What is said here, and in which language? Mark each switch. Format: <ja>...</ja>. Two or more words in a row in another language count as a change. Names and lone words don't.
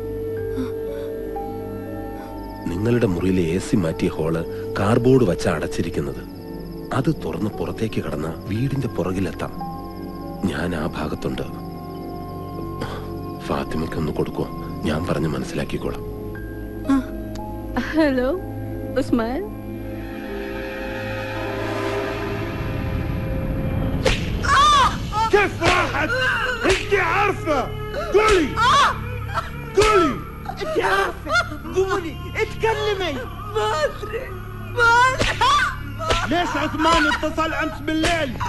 <ml>നിങ്ങളുടെ മുറിയിലെ AC മാറ്റിയ ഹോള് കാർബോർഡ് വച്ച അടച്ചിരിക്കുന്നത്. അത് തുറന്ന് പുറത്തേക്ക് കടന്ന വീടിന്റെ പുറകിലെത്താം. ഞാൻ ആ ഭാഗത്തുണ്ട്. ഫാത്തിമയ്ക്കൊന്ന് കൊടുക്കോ, ഞാൻ പറഞ്ഞ് മനസ്സിലാക്കിക്കോളാം. ഹലോ ഉസ്മാൻ.</ml> <ar>كيف راحت؟ انت عارفة. قولي قولي. انت عارفة، قولي اتكلمي. ما ادري. ليش عثمان اتصل امس بالليل؟</ar>